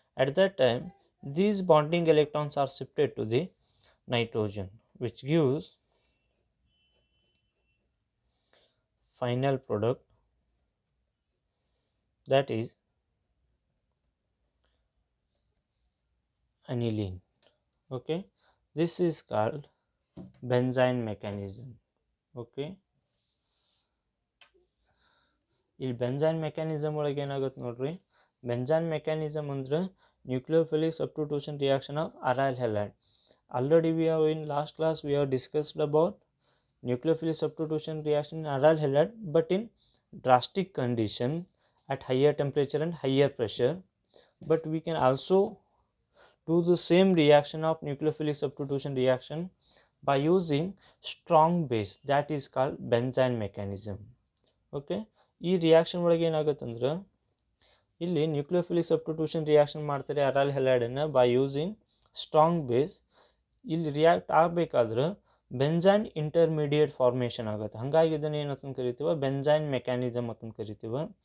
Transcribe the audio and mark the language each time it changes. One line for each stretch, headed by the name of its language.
English: At that time these bonding electrons are shifted to the nitrogen, which gives final product, that is aniline. Okay, this is called benzene mechanism.
Kannada: Okay, ಇಲ್ಲಿ ಬೆಂಜಾನ್ mechanism ಒಳಗೆ ಏನಾಗುತ್ತೆ ನೋಡ್ರಿ, ಬೆಂಜಾನ್ mechanism ಅಂದ್ರೆ nucleophilic substitution reaction of ಅರೈಲ್ halide.
English: Already we have in last class we have discussed about nucleophilic substitution reaction in aryl halide, but in drastic condition at higher temperature and higher pressure. But we can also do the same reaction of nucleophilic substitution reaction by using strong base, that is called benzene mechanism.
Kannada: Okay, ಈ reaction ಒಳಗೆ ಏನಾಗುತ್ತೆ ಅಂದ್ರೆ ಇಲ್ಲಿ nucleophilic substitution reaction ಮಾಡ್ತಾರೆ ಅರೈಲ್ ಹೆಲೈಡನ್ನು
English: By using strong base.
Kannada: ಇಲ್ಲಿ react ಆಗಬೇಕಾದ್ರೆ ಬೆಂಜೈನ್ intermediate formation ಆಗುತ್ತೆ. ಹಾಗಾಗಿ ಇದನ್ನು ಏನಂತ ಕರಿತೀವಿ, ಬೆಂಜೈನ್ ಮೆಕ್ಯಾನಿಸಮ್ ಅಂತ ಕರಿತೀವಿ.